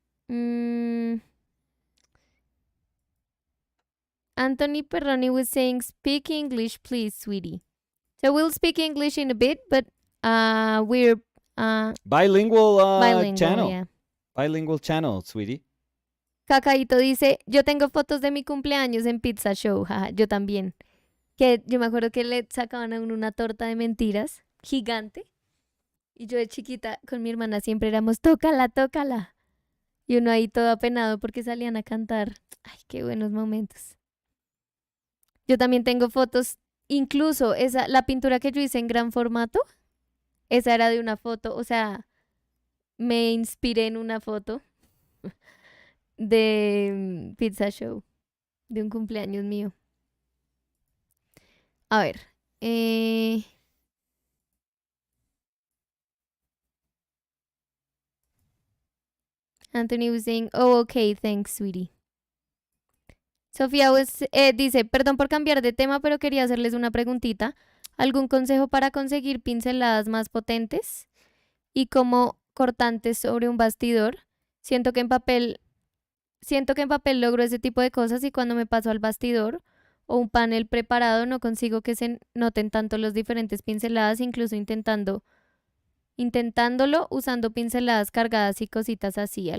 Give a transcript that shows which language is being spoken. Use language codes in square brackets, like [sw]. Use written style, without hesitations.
[en] Mm, Anthony Perroni was saying, speak English, please, sweetie. So we'll speak English in a bit, but we're Bilingual bilingual, channel. yeah. Bilingual channel, sweetie. [es] Cacaíto dice, yo tengo fotos de mi cumpleaños en Pizza Show, jaja, yo también. Que yo me acuerdo que le sacaban a uno una torta de mentiras gigante. Y yo de chiquita con mi hermana siempre éramos, tócala, tócala. Y uno ahí todo apenado porque salían a cantar. Ay, qué buenos momentos. Yo también tengo fotos, incluso esa, la pintura que yo hice en gran formato, esa era de una foto, o sea, me inspiré en una foto de Pizza Show, de un cumpleaños mío. A ver, eh, [en] Anthony was saying, oh, okay, thanks, sweetie. [es] Sofía dice, perdón por cambiar de tema, pero quería hacerles una preguntita. ¿Algún consejo para conseguir pinceladas más potentes y como cortantes sobre un bastidor? Siento que en papel, siento que en papel logro ese tipo de cosas y cuando me paso al bastidor o un panel preparado no consigo que se noten tanto las diferentes pinceladas, incluso intentándolo usando pinceladas cargadas y cositas así.